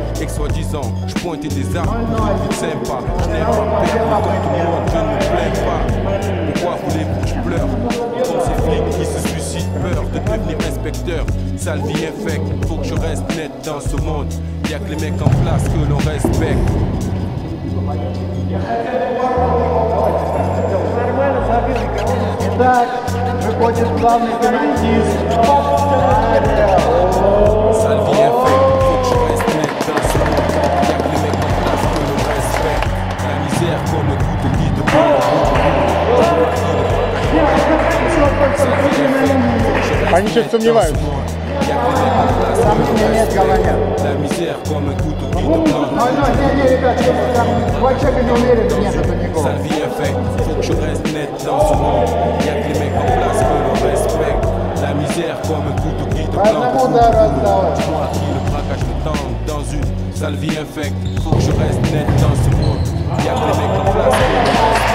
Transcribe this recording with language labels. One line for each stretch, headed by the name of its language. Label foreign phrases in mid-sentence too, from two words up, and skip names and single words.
French: Ex-soi-disant, je pointais des armes, une sympa. Je n'aime pas perdre comme tout le monde, je ne me plains pas. Pourquoi voulez-vous que je pleure? Comme ces flics qui se suicident, peur de devenir inspecteur. Sale vie infecte, faut que je reste net dans ce monde. Y'a que les mecs en place que l'on respecte.
Russian: Итак, выходит главный командист.
French: Sale vie infecte, faut que je reste net dans ce monde. Y'a que les mecs en place que l'on respecte. La misère comme un couteau qui te prend.
Russian: Они что-то сомневаются. Нет, говорят.
French: La misère comme un couteau qui te plante.
Russian: Не, ребят, два человека не уверены, нет этого никого.
French: Sale vie infecte, faut que je reste net dans ce monde. Y'a que les mecs en place que l'on respecte. La misère comme un couteau qui te plante. Moi qui le braquage le tente dans une sale vie infecte. Faut que je reste net dans ce monde. Y'a que les mecs en place que l'on respecte.